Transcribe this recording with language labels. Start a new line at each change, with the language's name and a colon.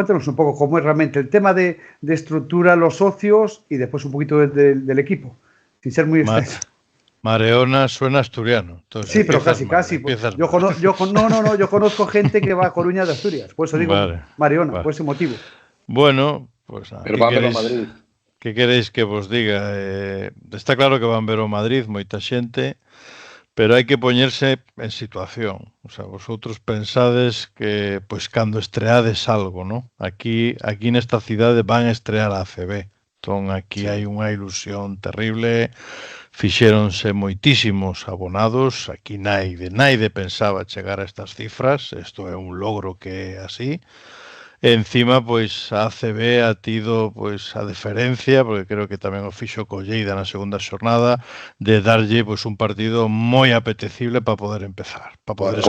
Spanish: Cuéntanos un pouco cómo es realmente el tema de estructura, los socios y después un poquito del equipo, sin ser muy extenso. Mareona suena asturiano. Entonces, sí, pero casi. Yo conozco gente que va a Coruña de Asturias, por eso digo Mareona, por ese motivo. Bueno, pues
Galician: pero van ver o Madrid. Que queréis que vos diga? Está claro que van ver o Madrid, moita xente, pero hai que poñerse en situación. O sea, vosotros pensades que, pois, cando estreades algo, ¿no? Aquí nesta cidade van a estrear a ACB. Entón, aquí hai unha ilusión terrible, fixéronse moitísimos abonados, aquí naide pensaba chegar a estas cifras, isto é un logro que é así. Encima, pois, a ACB ha tido, pois, a deferencia, porque creo que tamén o fixo Colleida na segunda xornada, de darlle, pois, un partido moi apetecible para poder empezar, para poder